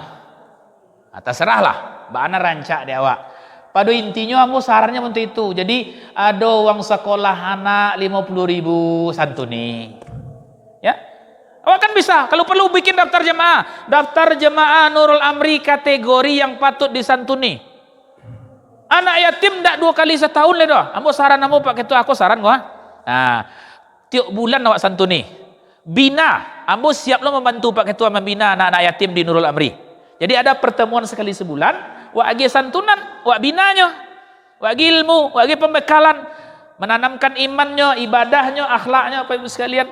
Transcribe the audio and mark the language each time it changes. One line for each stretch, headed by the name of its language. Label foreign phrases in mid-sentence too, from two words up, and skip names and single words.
Minangkabau: Terserahlah, bana rancak dia awak.
Indonesian: Pada intinya aku sarannya untuk itu. Jadi ada uang sekolah anak 50.000 santuni. Ya. Awak kan bisa kalau perlu bikin daftar jemaah. Daftar jemaah Nurul Amri kategori yang patut disantuni.
Minangkabau: Anak yatim ndak 2 kali setahun le doh. Ambo saran ambo Pak Ketua, aku saran gua.
Indonesian: Nah, tiap bulan awak santuni. Bina, ambo siap lo membantu Pak Ketua membina anak-anak yatim di Nurul Amri. Jadi ada pertemuan sekali sebulan.
Minangkabau: Wak agi santunan, wak binanya,
Indonesian: wak ilmu, wak agi pembekalan, menanamkan imannya, ibadahnya, akhlaknya, Bapak Ibu sekalian.